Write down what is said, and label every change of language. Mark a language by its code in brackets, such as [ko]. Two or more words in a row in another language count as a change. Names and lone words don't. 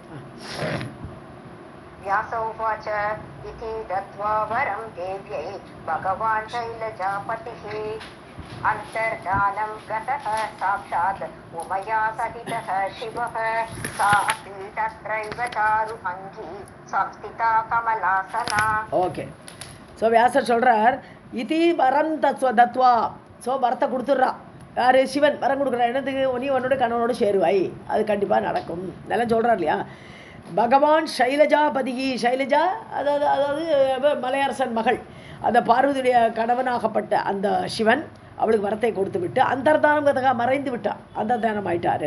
[sa] व्यासोवाच इति दत्त्वा वरं देव्यै भगवान् शैलजापतिः अन्तर्धानं गतः साक्षात् उमया सहितः शिवः सा अपि तत्रैव चारु अङ्गी संस्थिता कमलासना. [ta] ஓகே. ஸோ வியாசர் சொல்கிறார், [sa] इति वरं दत्त्वा. [ta] ஸோ வரத்தை கொடுத்துட்றா யார்? சிவன் வரம் கொடுக்குறா. என்னதுக்கு? நீ உன்னோட கணவனோடு சேருவாய், அது கண்டிப்பாக நடக்கும் நல்லா சொல்கிறார் இல்லையா? [sa] भगवान् शैलजापति, [ta] சைலஜா அதாவது மலையரசன் மகள், அந்த பார்வதியுடைய கணவனாகப்பட்ட அந்த சிவன் அவளுக்கு வரத்தை கொடுத்து விட்டு அந்தர்தானம் மறைந்து விட்டான், அந்தர்தானம் ஆயிட்டார்.